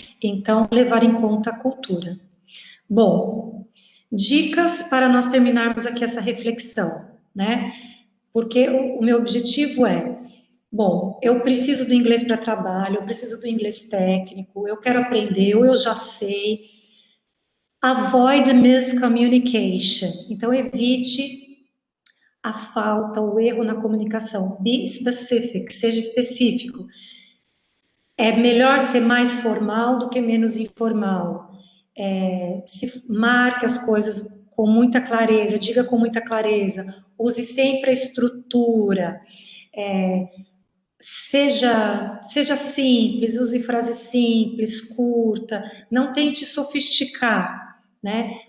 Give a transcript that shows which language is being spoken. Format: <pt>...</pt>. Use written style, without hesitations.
<pt>Então, levar em conta a cultura. Bom, dicas para nós terminarmos aqui essa reflexão, né? Porque o meu objetivo é, bom, eu preciso do inglês para trabalho, eu preciso do inglês técnico, eu quero aprender, ou eu já sei.</pt> <en>Avoid miscommunication.</en> <pt>Então, evite a falta, o erro na comunicação.</pt> <en>Be specific,</en> <pt>seja específico. É melhor ser mais formal do que menos informal. Se marque as coisas com muita clareza, diga com muita clareza, use sempre a estrutura, seja simples, use frase simples, curta, não tente sofisticar, né?</pt>